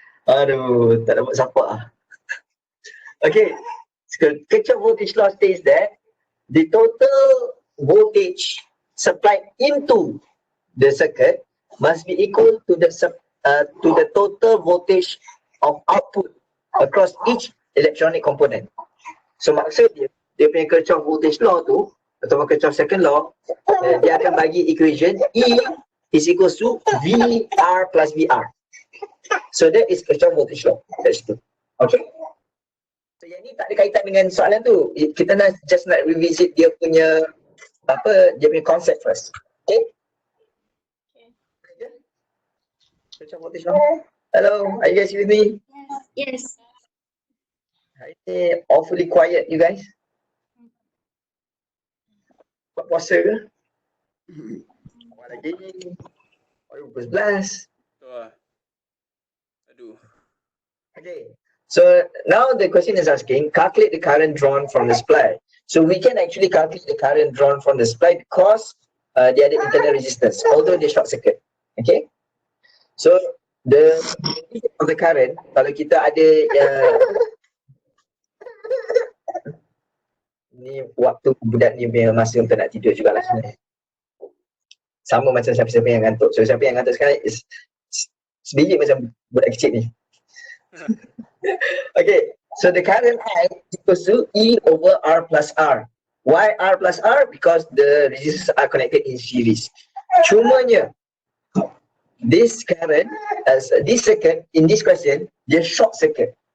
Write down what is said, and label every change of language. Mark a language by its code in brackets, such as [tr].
[ms] Aduh, tak dapat siapa lah. [en] Okay, so Kirchhoff voltage law states that the total voltage supplied into the circuit must be equal to the total voltage of output across each electronic component. [ms] So maksud dia punya Kirchhoff voltage law tu atau Kirchhoff second law, dia akan bagi [en] equation E is equals to VR plus VR. So that is Kirchhoff voltage law. That's two. Okay. [ms] So yang ni tak ada kaitan dengan soalan tu. Kita just nak revisit dia punya dia punya concept first. Okay? Okay. Kirchhoff voltage law. [en] Hello, are you guys with me? Yes. Ini awfully quiet, you guys. [ms] Buat puasa ke? Awak lagi. Baru 11. Tu lah. Aduh. [en] Okay. So now the question is asking, calculate the current drawn from the supply. So we can actually calculate the current drawn from the supply because they ada internal resistance, although they short circuit. Okay. [ms] So the of the current, kalau kita ada ni waktu budak ni punya masa untuk nak tidur jugalah sebenarnya. Sama macam siapa-siapa yang ngantuk. So siapa yang ngantuk sekarang is sebiji macam budak kecil ni. [en] Okay, so the current I equals to E over R plus R. Why R plus R? Because the resistors are connected in series. Cumanya, this current, this circuit, in this question, dia short circuit.